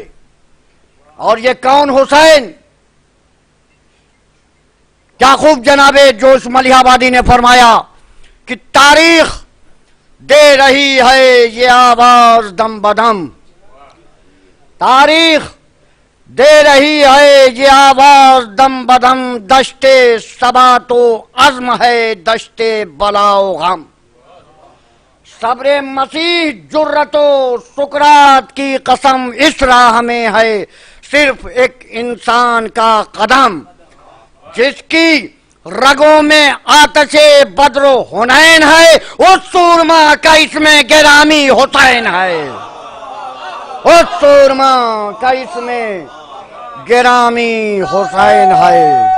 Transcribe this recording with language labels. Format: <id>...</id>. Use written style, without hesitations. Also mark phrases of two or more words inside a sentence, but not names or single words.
<ur>اور یہ کون حسین؟ کیا خوب جناب جوش ملیح آبادی نے فرمایا کہ تاریخ دے رہی ہے یہ آواز دم بدم، تاریخ دے رہی ہے یہ آواز دم بدم، دشت ثبات و عزم ہے دشت بلا و غم. صبر مسیح جرت و سکرات کی قسم، اس راہ میں ہے صرف ایک انسان کا قدم. جس کی رگوں میں آتش بدر و حنین ہے، اس سورما کا اس میں گرامی حسین ہے، اس سورما کا اس میں گرامی حسین ہے.</ur>